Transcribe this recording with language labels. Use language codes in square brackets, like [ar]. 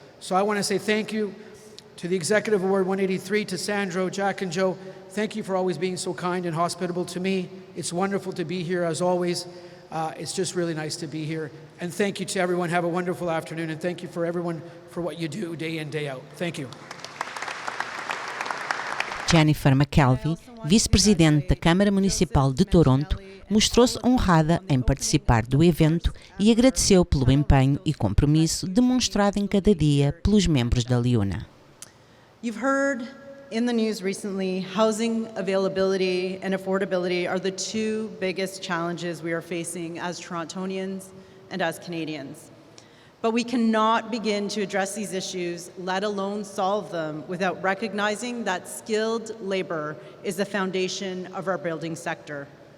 [en] So I want to say thank you to the Executive Award 183, to Sandro, Jack and Joe. Thank you for always being so kind and hospitable to me. It's wonderful to be here as always. It's just really nice to be here. And thank you to everyone. Have a wonderful afternoon. And thank you for everyone for what you do day in, day out. Thank you. [pt] Jennifer McKelvey, vice-presidente da Câmara Municipal de Toronto, mostrou-se honrada em participar do evento e agradeceu pelo empenho e compromisso demonstrado em cada dia pelos membros da LiUNA. [en] You've heard in the news recently, housing availability and affordability are the two biggest challenges we are facing as Torontonians and as Canadians. But we cannot begin to address these issues, let alone solve them, without recognizing that skilled labor is the foundation of our building sector.